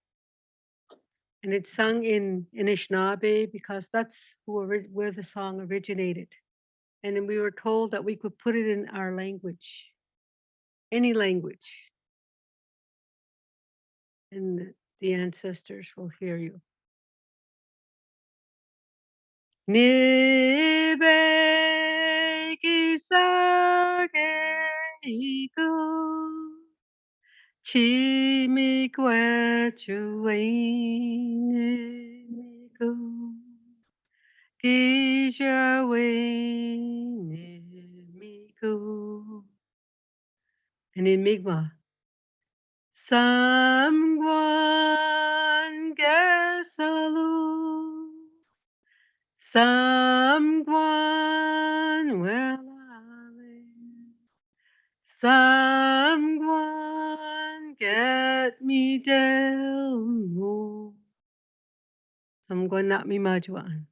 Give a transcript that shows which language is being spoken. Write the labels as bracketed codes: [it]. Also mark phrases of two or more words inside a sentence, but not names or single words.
[en] And it's sung in Anishinaabe because that's where the song originated. And then we were told that we could put it in our language, any language. And the ancestors will hear you. [oj] Nibe kisage iku chimi kwechuine miku kishawane miku. [en] And in [mic] Mi'kmaq, Samguan Gesalu, Samguan Welale, Samguan Get Me Delmo, Samguan Not Me Majuan.